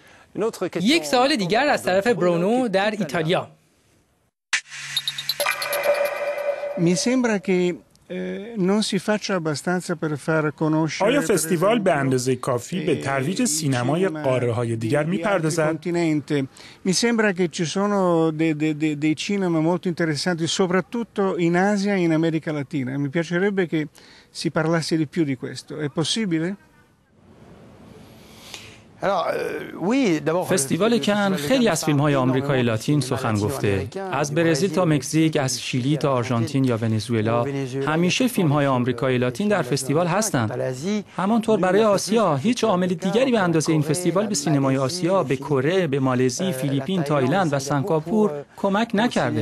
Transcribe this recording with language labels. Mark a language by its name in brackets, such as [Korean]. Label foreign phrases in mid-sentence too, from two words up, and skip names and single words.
[Persian] یک سوال دیگر از طرف برونو در ایتالیا. آیا فستیوال به اندازه کافی به ترویج سینمای قاره‌های دیگر می‌پردازد؟ [Italian] Mi sembra che ci sono dei cinema molto interessanti soprattutto in Asia e in America Latina. Mi piacerebbe che si parlasse di più di questo. È possibile? [Persian] فستیوال کن خیلی از فیلم‌های آمریکای لاتین سخن گفته. از برزیل تا مکزیک، از شیلی تا آرژانتین یا ونزوئلا، همیشه فیلم‌های آمریکای لاتین در فستیوال هستند. همانطور برای آسیا، هیچ عامل دیگری به اندازه این فستیوال به سینمای آسیا، به کره، به مالزی، فیلیپین، تایلند و سنگاپور کمک نکرده.